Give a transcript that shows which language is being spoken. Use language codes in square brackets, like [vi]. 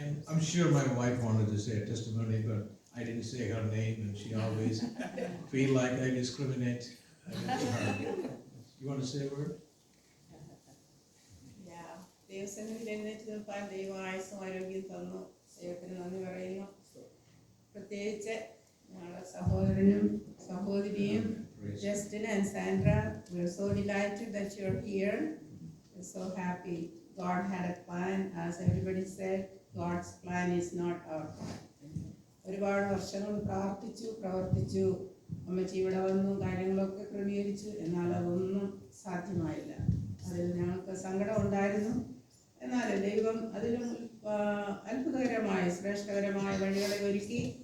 [en] I'm sure my wife wanted to say a testimony, but I didn't say her name, and she always feel like I discriminate against her. You want to say a word? [ml] ദൈവസന്നിധിയിൽ എഴുന്നേറ്റ് നിൽപ്പാൻ ദൈവം ആയുസ്സും ആരോഗ്യം തന്നു. ദൈവത്തിന് നന്ദി പറയുന്നു. പ്രത്യേകിച്ച് ഞങ്ങളുടെ സഹോദരനും സഹോദരിയും [en] Justin and Sandra, we're so delighted that you're here. We're so happy. God had a plan. As everybody said, God's plan is not our plan. [ml] ഒരുപാട് വർഷങ്ങൾ പ്രവർത്തിച്ചു അമ്മച്ചി ഇവിടെ വന്നു, കാര്യങ്ങളൊക്കെ ക്രമീകരിച്ചു. എന്നാൽ അതൊന്നും സാധ്യമായില്ല. അതിൽ ഞങ്ങൾക്ക് സങ്കടം ഉണ്ടായിരുന്നു. എന്നാൽ ദൈവം അതിലും അത്ഭുതകരമായ ശ്രേഷ്ഠകരമായ വഴികളെ ഒരുക്കി.